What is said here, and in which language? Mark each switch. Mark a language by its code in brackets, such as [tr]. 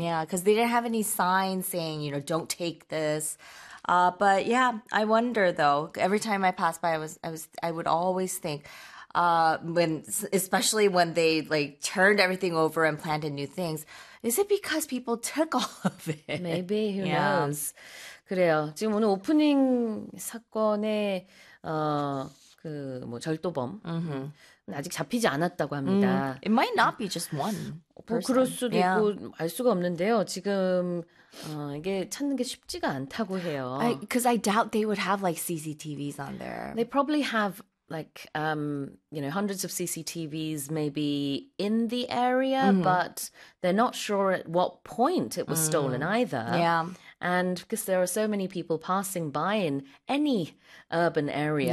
[en] Yeah, because they didn't have any signs saying, you know, don't take this. But yeah, I wonder though, every time I passed by, I would always think, especially when they turned everything over and planted new things, is it because people took all of it? Maybe, who knows? [ko] 그래요. 지금 오늘 오프닝 사건의 절도범 mm-hmm. 아직 잡히지 않았다고 합니다. [en] Mm. It might not be just one person. [ko] 뭐 그럴 수도 있고 알 수가 없는데요. 지금 이게 찾는 게 쉽지가 않다고 해요. [en] Because I doubt they would have CCTVs on there. They probably have hundreds of CCTVs maybe in the area, mm-hmm. but they're not sure at what point it was stolen either. Yeah. And because there are so many people passing by in any urban area,